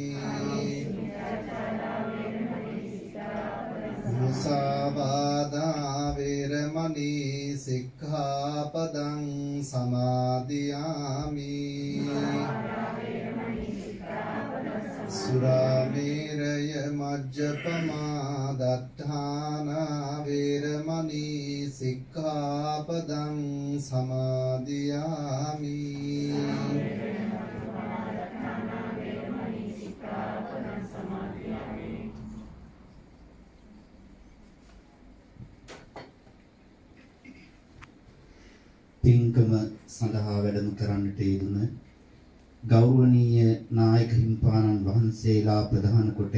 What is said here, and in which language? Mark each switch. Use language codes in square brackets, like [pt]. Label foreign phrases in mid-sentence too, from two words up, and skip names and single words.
[pi] Musavada veramani sikkhapadang samadhiyami Surameraya majjapama dattana veramani sikkhapadang samadhiyami [si] පින්කම සඳහා වැඩම කරන්නට යෙදුන ගෞරවනීය නායක හිමිපාණන් වහන්සේලා ප්‍රධාන කොට